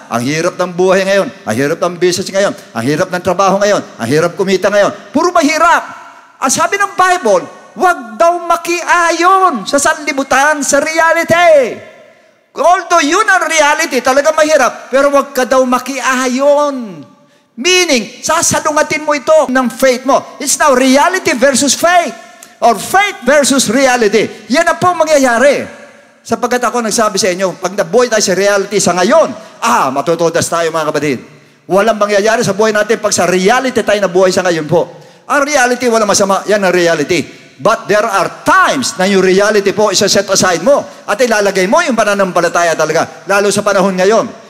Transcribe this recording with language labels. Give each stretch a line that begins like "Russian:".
Filipino: Ang hirap ng buhay ngayon. Ang hirap ng business ngayon. Ang hirap ng trabaho ngayon. Ang hirap kumita ngayon. Puro mahirap. Ang sabi ng Bible, huwag daw makiayon sa sanlibutan, sa reality. Although yun ang reality, talaga mahirap, pero huwag ka daw makiayon. Meaning, sasalungatin mo ito ng faith mo.
English: It's now reality versus faith. Or faith versus reality.
Filipino: Yan na po mangyayari. Sapagkat ako nagsabi sa inyo, pag nabuhay tayo sa reality sa ngayon, matutudas tayo mga kapatid. Walang mangyayari sa buhay natin pag sa reality tayo nabuhay sa ngayon po. Ang reality, walang masama. Yan ang reality.
English: But there are times
Filipino: na yung reality po isa-set aside mo at ilalagay mo yung pananampalataya talaga. Lalo sa panahon ngayon.